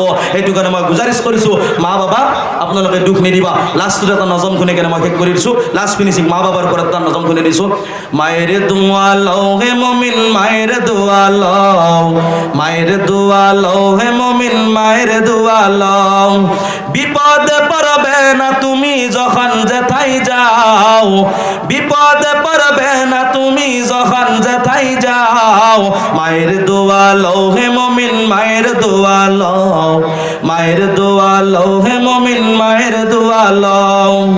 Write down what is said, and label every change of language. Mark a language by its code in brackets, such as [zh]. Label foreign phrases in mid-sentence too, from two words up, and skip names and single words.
[as] সেইটো কাৰণে মই গুজাৰিছ কৰিছোঁ মা বাবা আপোনালোকে দুখ নিদিবা। লাষ্টত এটা নজম শুনি কেনে মই শেষ কৰি দিছোঁ। [en] last finishing [as] মা বাবাৰ ওপৰত এটা নজম শুনি দিছোঁ। মায়েৰে দোৱা লওঁ হে মমিন, মায়েৰে দোৱা লওঁ, মায়েৰে দোৱা লওঁ হে মমিন, মায়েৰে দোৱা লওঁ। [bn] বিপদে পড়বে না তুমি যখন যেথাই যাও, বিপদে পড়বে না তুমি যখন যেথাই যাও। মায়ের দোয়া লও হে মমিন, মায়ের দোয়া লও, মায়ের দোয়া লও হে মমিন, মায়ের দোয়া লও।